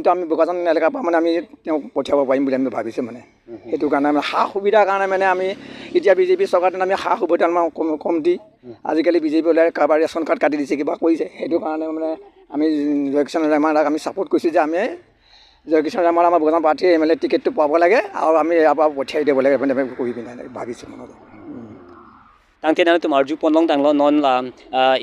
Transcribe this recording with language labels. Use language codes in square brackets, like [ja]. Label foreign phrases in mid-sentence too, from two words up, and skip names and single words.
[as] আমি বোকাজান এলেকাৰ পৰা মানে আমি তেওঁক পঠিয়াব পাৰিম বুলি আমি ভাবিছোঁ মানে সেইটো কাৰণে মানে সা সুবিধাৰ কাৰণে মানে আমি এতিয়া BJP চৰকাৰটো আমি সা সুবিধা আমাৰ কম দি আজিকালি BJP ওলাই কাৰোবাৰ ৰেচন কাৰ্ড কাটি দিছে কিবা কৰিছে সেইটো কাৰণে মানে আমি জয়কিষণ ৰেংমাৰক আমি ছাপোৰ্ট কৰিছোঁ যে আমি জয়কিষণ ৰেংমাৰ আমাৰ বোকাজান প্ৰাৰ্থী MLA টিকেটটো পাব লাগে আৰু আমি ইয়াৰ পৰা পঠিয়াই দিব লাগে মানে কৰি পিনে ভাবিছোঁ মনত [mjw] Tang tenang tu marju ponlong tang lo non la